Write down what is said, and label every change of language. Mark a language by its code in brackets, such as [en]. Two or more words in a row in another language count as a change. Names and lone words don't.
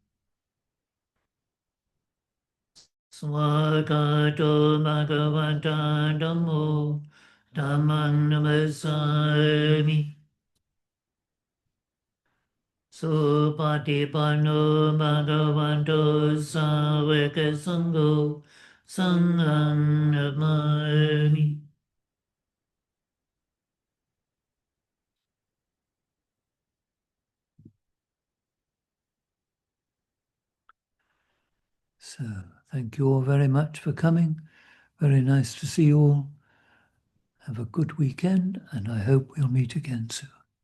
[pi] Swagato Bhagavata Dhammo Dhammang Namasami. Supatipanno Bhagavato Savaka Sangho Sanghang Namami. [en] So, thank you all very much for coming. Very nice to see you all. Have a good weekend, and I hope we'll meet again soon.